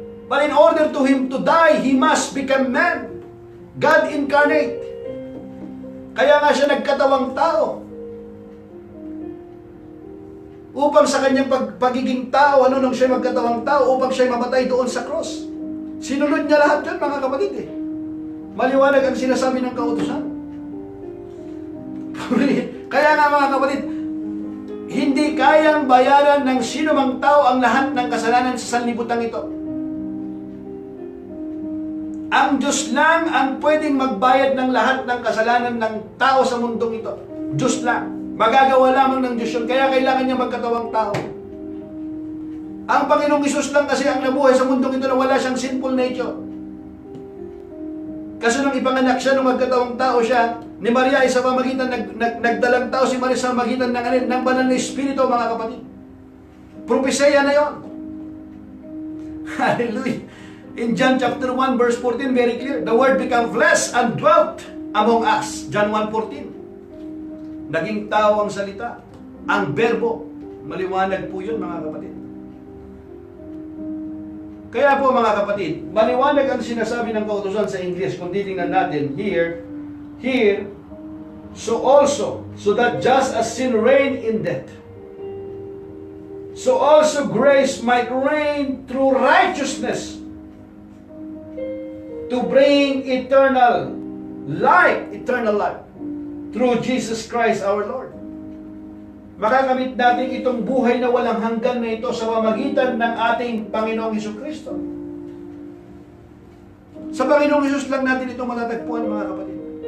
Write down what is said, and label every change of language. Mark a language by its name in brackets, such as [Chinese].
[English] But in order to Him to die, He must become man. God incarnate. [Filipino] Kaya nga siya nagkatawang tao. Upang sa kanyang pagiging tao, nung siya magkatawang tao, upang siya mamatay doon sa cross. Sinunod niya lahat yun, mga kapatid eh. Maliwanag ang sinasabi ng kautusan. Kaya nga mga kapatid, hindi kayang bayaran ng sino mang tao ang lahat ng kasalanan sa sanlibutan ito. Ang Diyos lang ang pwedeng magbayad ng lahat ng kasalanan ng tao sa mundong ito. Diyos lang. Magagawa lamang ng Diyos yun. Kaya kailangan niya magkatawang tao. Ang Panginoong Hesus lang kasi ang nabuhay sa mundong ito na wala siyang [English] sinful nature. [Filipino] Kasi nung ipanganak siya, nung magkatawang tao siya, ni Maria ay sa pamagitan, nagdalang tao si Maria sa pamagitan ng banal na Espiritu, mga kapatid. Propesya na yon. Hallelujah. [English] In John chapter 1 verse 14, very clear. The Word became flesh and dwelt among us. [Filipino] John 1:14. Naging tao ang salita. Ang berbo. Maliwanag po yun, mga kapatid. Kaya po mga kapatid, maliwanag ang sinasabi ng kautusan sa English. Kung titingnan natin here, [English] here, so that just as sin reigned in death, so also grace might reign through righteousness to bring eternal life, through Jesus Christ our Lord. [Filipino] Makakamit natin itong buhay na walang hanggan na ito sa pamamagitan ng ating Panginoong Hesukristo. Sa Panginoong Hesus lang natin ito matatagpuan, mga kapatid.